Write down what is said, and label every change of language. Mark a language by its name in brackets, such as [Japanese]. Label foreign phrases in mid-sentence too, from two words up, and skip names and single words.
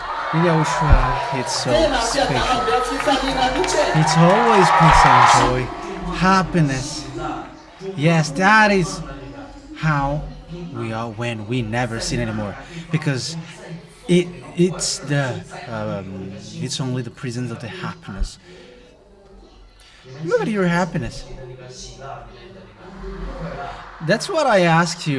[English] YAHOSHUAH, it's so tena special. [Malagasy] fiatambe fifaliana mihitsy e. [English] It's always peace and joy, happiness. Yes, that is how we are when we never sin anymore, because it's only the presence of the happiness. Look at your happiness. That's what I asked you.